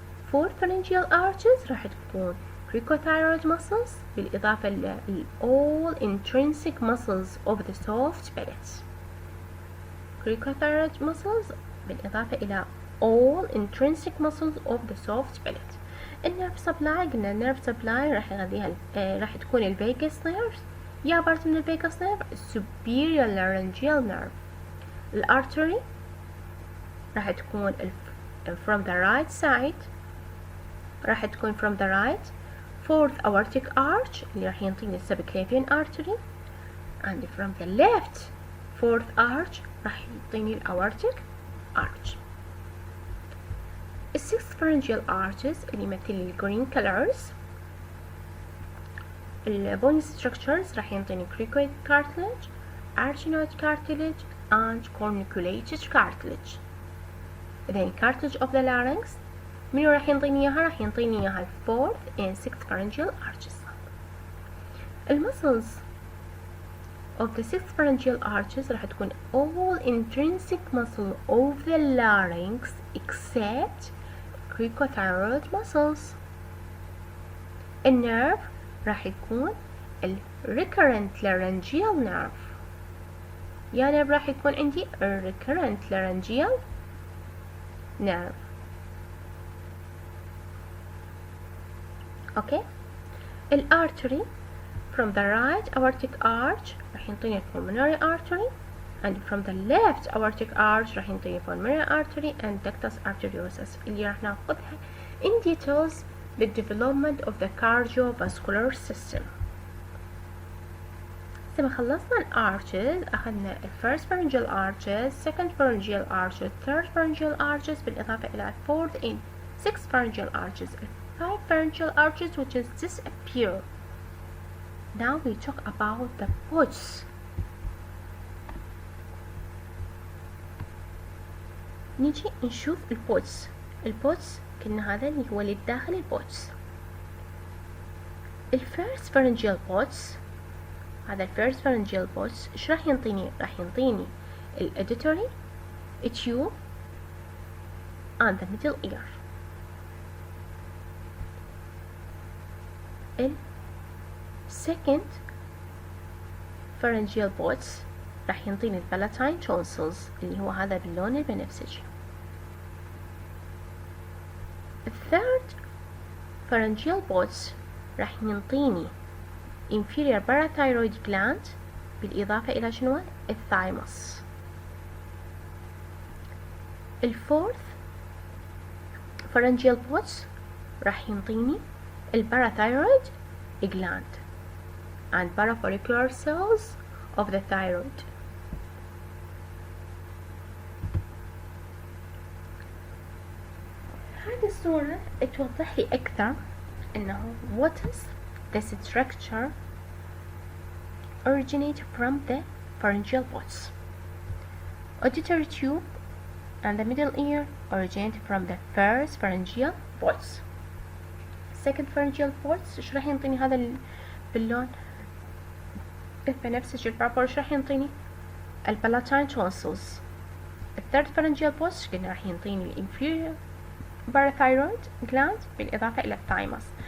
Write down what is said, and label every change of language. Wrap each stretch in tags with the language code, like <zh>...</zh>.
<en>four pharyngeal arches</en> <ar>راح تكون</ar> <en>cricothyroid muscles</en> <ar>بالإضافة ل</ar> <en>all intrinsic muscles of the soft palate. cricothyroid muscles</en> <ar>بالإضافة إلى</ar> <en>all intrinsic muscles of the soft palate.</en> <ar>النيرف سبلاي قلنا النيرف سبلاي راح يغذيها راح تكون الفيجاس نيرف. يا بارت من الفيجاس نيرف</ar> <en>superior laryngeal nerve. الارتري</en> <ar>راح تكون</ar> <en>from the right side راح تكون from the right fourth aortic arch</en> <ar>اللي راح ينطيني</ar> <en>subclavian artery, and from the left fourth arch</en> <ar>راح يعطيني</ar> <en>aortic arch. الsix pharyngeal arches</en> <ar>اللي يمثل لي</ar> <en>green colors. bone structures</en> <ar>راح ينطيني</ar> <en>cricoid cartilage, arytenoid cartilage and corniculated cartilage. then cartilage of the larynx</en> <ar>منو راح ينطيني اياها؟</ar> <en>راح ينطيني اياها fourth and sixth pharyngeal arches. المسلز of the six pharyngeal arches</en> <ar>راح تكون</ar> <en>all intrinsic muscle of the larynx except cricothyroid muscles.</en> <ar>النيرف راح يكون ال</ar> <en>recurrent laryngeal nerve.</en> <ar>يا نيرف راح يكون عندي</ar> <en>recurrent laryngeal nerve.</en> <ar>اوكي.</ar> <en>الارتري from the right aortic arch</en> <ar>راح ينطيني</ar> <en>pulmonary artery, and from the left aortic arch راح ينطيني pulmonary artery and ductus arteriosus</en> <ar>اللي راح ناخذها</ar> <en>in details بالdevelopment of the cardiovascular system.</en> <ar>زي ما خلصنا الارشز اخذنا</ar> <en>first pharyngeal arches, second pharyngeal arches, third pharyngeal arches</en> <ar>بالإضافة إلى</ar> <en>fourth and sixth pharyngeal arches, five pharyngeal arches which is disappear. Now we talk about the pods.</en> <ar>نيجي نشوف البودز. البودز كنا هذا اللي هو اللي داخل البودز. الفيرست pharyngeal pods هذا الفيرست pharyngeal pods ايش راح ينطيني؟ راح ينطيني الأوديتوري</ar> <en>tube and the middle ear. second pharyngeal pods</en> <ar>راح ينطيني البالاتين tonsils اللي هو هذا باللون البنفسجي. الثird pharyngeal pods راح ينطيني</ar> <en>inferior parathyroid gland</en> <ar>بالإضافة إلى شنو؟ الثايموس. الفورث pharyngeal pods راح ينطيني الباراثايرويد</ar> <en>gland and parafollicular cells of the thyroid.</en> <ar>هذه الصورة توضح لي أكثر إنه</ar> <en>what is the structure originate from the pharyngeal pods. Auditory tube and the middle ear originate from the first pharyngeal pods. second pharyngeal pods</en> <ar>ايش راح ينطيني هذا باللون البنفسجي البربر؟ ايش راح ينطيني؟ البالاتين tonsils. الثird pharyngeal pods قلنا راح ينطيني الانفيريور</ar> <en>parathyroid gland</en> <ar>بالإضافة إلى الثايموس.</ar>